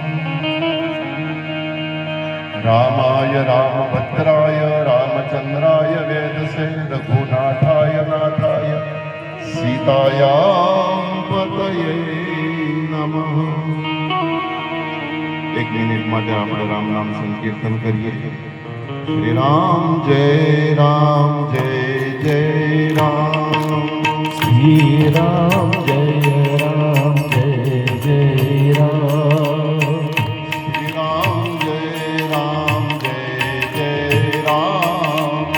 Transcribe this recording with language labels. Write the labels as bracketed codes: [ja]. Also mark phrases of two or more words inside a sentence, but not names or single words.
[sa] रामाय रामभद्राय रामचन्द्राय वेदसे रघुनाथाय नाथाय सीतायां पतये नमः। [gu] એક મિનિટ માટે આપણે રામ નામ સંકીર્તન કરીએ। શ્રી રામ જય જય રામ, શ્રી રામ જય રામ જય જય રામ, શ્રી રામ જય જય રામ,